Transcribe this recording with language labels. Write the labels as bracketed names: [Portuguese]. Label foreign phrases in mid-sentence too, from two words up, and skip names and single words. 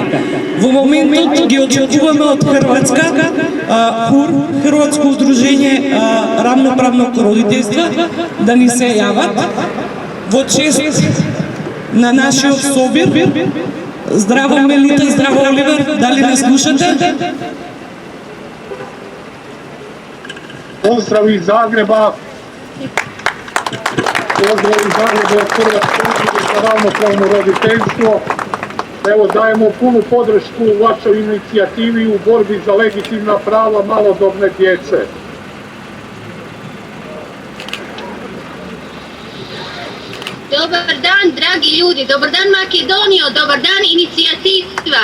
[Macedonian] Во моментот ги очекуваме од Хрватска, ХУР, Хрватско удружение рамноправно родителство, да ни се јават во чест на нашиот собир. Здраво Мелита, здраво Оливер, дали не слушате? [Croatian] Pozdrav iz Zagreba. Pozdrav iz Zagreba od Hrvatske udruge za ravnopravno roditeljstvo. Evo, dajemo punu podršku vašoj inicijativi u borbi za legitimna prava malodobne djece. Dobar dan, dragi ljudi, dobar dan Makedonijo, dobar dan inicijativa.